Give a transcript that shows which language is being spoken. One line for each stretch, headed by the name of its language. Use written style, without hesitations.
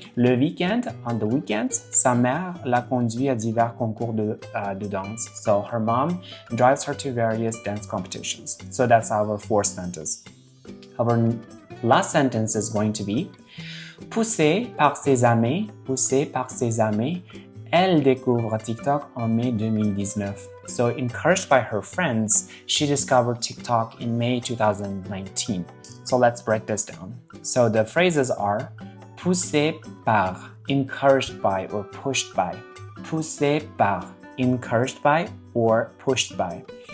French: Le weekend,
English: on the weekends,
French: sa mère la conduit à divers concours de danse.
English: So her mom drives her to various dance competitions. So that's our fourth sentence. Our last sentence is going to be
French: Poussée par ses amis, elle découvre TikTok en mai 2019.
English: So encouraged by her friends, she discovered TikTok in May 2019. So let's break this down. So the phrases are
French: poussée par,
English: encouraged by or pushed by.
French: Poussée par,
English: encouraged by or pushed by.